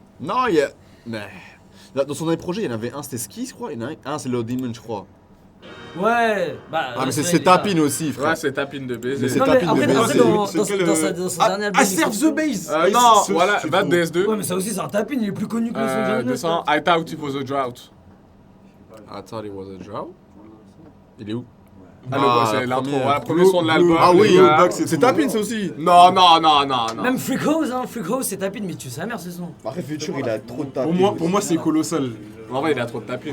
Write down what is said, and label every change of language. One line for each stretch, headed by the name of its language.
French: Non, il y a. Mais. Dans son dernier projet, il y en avait un, c'était Ski, je crois. Il y en a un, c'est Low Demon, je crois. Ouais, mais c'est tapine aussi, frère. Ouais, c'est tapine de baiser. Mais c'est tapine de baiser. Après, dans son dernier album. Serve the Base. Non, voilà, va de DS2. Ouais, mais ça aussi, c'est un tapine, il est plus connu que le son de Jonas.
English: 200, I thought it was a drought. I thought it was a drought.
French: Il est où? C'est l'intro, le premier son de l'album. Ah oui, c'est tapine ça aussi. Non. Même Freak House, c'est tapine, mais tu sais sa mère ce son. Après Future, il a trop de tapine. Pour moi, c'est colossal. En vrai, il a trop de tapine.